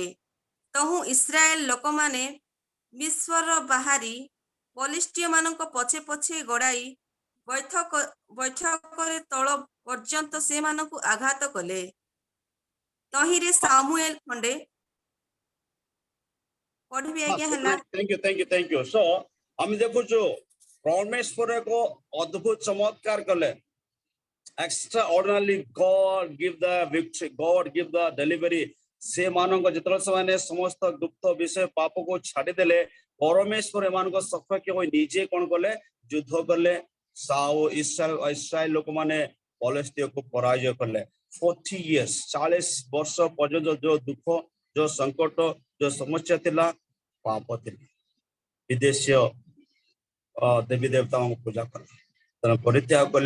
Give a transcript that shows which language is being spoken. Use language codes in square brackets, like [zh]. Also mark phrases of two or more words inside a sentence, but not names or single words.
[or] ତହୁଁ ଇସ୍ରାଏଲ ଲୋକମାନେ ମିସ୍ର ବାହାରି ଫଲିଷ୍ଟିୟମାନଙ୍କ ପଛେ ପଛେ ଗଡ଼ାଇ ବୈଠକରେ ତଳ ପର୍ଯ୍ୟନ୍ତ ସେମାନଙ୍କୁ ଆଘାତ କଲେ। ତହିଁରେ ସାମୁଏଲ ଖଣ୍ଡେ ପଢିବି ଆଜ୍ଞା ହେଲା। [en] Thank you। [or] So ଆମେ ଦେଖୁଛୁ ପରମେଶ୍ୱର ଏକ ଅଦ୍ଭୁତ ଚମତ୍କାର କଲେ। [en] Extraordinarily God give the victory, God give the delivery। [or] ସେମାନଙ୍କ ଯେତେବେଳେ ସେମାନେ ସମସ୍ତ ଗୁପ୍ତ ବିଷୟ ପାପକୁ ଛାଡିଦେଲେ, ପରମେଶ୍ୱର ଏମାନଙ୍କ ସପକ୍ଷ ହୋଇ ନିଜେ କଣ କଲେ, ଯୁଦ୍ଧ କଲେ। ଇସ୍ରାଏଲ ଲୋକମାନେ ଫଲିଷ୍ଟିୟକୁ ପରାଜୟ କଲେ। [en] 40 years, [or] 40 ବର୍ଷ ପର୍ଯ୍ୟନ୍ତ ଯୋଉ ଦୁଃଖ, ଯୋଉ ସଂକଟ, ଯୋଉ ସମସ୍ୟା ଥିଲା, ପାପ ଥିଲା, ବିଦେଶୀୟ ଦେବୀ ଦେବତାଙ୍କୁ ପୂଜା କଲେ, ତେଣୁ ପରିତ୍ୟାଗ କଲେ।